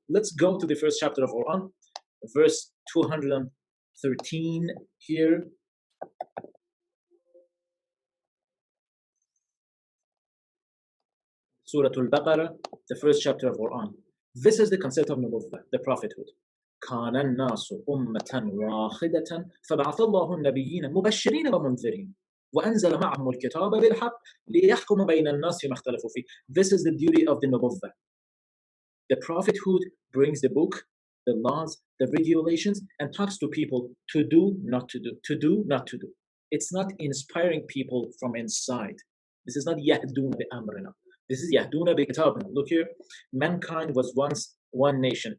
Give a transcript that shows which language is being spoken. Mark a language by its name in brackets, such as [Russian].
[English] Let's go to the first chapter of Quran, verse 213 here. Surah Al-Baqarah, the first chapter of Quran. This is the concept of Nubuwwah, the prophethood. [Arabic] كان الناس أمة واحدة فبعث الله النبيين مبشرين ومنذرين. وأنزل معهم الكتاب بالحق ليحكم بين الناس فيما اختلفوا فيه. [English] This is the duty of the nubuwwah. The prophethood brings the book, the laws, the regulations, and talks to people to do, not to do, to do, not to do. It's not inspiring people from inside. This is not [Arabic] yahduna bi amrina. [English] This is [Arabic] yahduna bi kitabina. [English] Look here, mankind was once one nation.